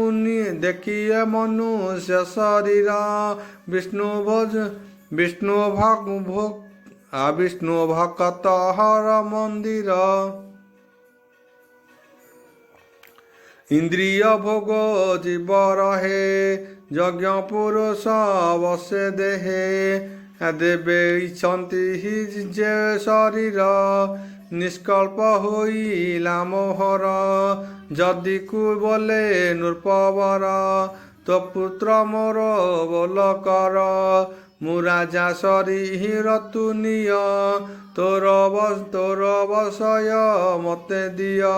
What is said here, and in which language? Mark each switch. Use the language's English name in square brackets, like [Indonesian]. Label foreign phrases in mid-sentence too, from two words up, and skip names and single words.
[Odia] ମନୁଷ୍ୟ ଶରୀର ବିଷ୍ଣୁ ଭକତ ହର ମନ୍ଦିର ଇନ୍ଦ୍ରିୟ ଭୋଗ ଜୀବ ରହେ ଯଜ୍ଞ ପୁରୁଷ ବସେ ଦେହେ ଦେବେ ଇଚ୍ଛନ୍ତି ଯେ ଶରୀର ନିଷ୍କଳ୍ପ ହୋଇଲା ମୋହର। ଯଦି କୁ ବୋଲେ ନୃପବର ତୋ ପୁତ୍ର ମୋର ବୋଲ କର। ମୁଁ ରାଜା ଶରୀର ତୁ ନିଅ ତୋର ବସୟ ମୋତେ ଦିଅ।